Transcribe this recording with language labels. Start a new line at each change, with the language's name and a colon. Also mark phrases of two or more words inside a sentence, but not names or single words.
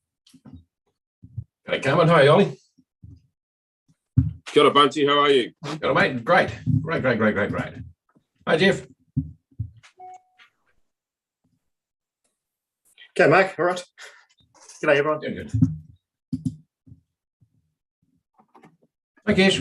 English: Hey, Cameron, how are you, Ollie?
Māori: Kia ora, Bunty,
English: how are you?
Māori: Kia ora, mate.
English: Great. Hi, Jeff. Okay, Mark. All right. G'day, everyone. Doing good. Hi, Kesh.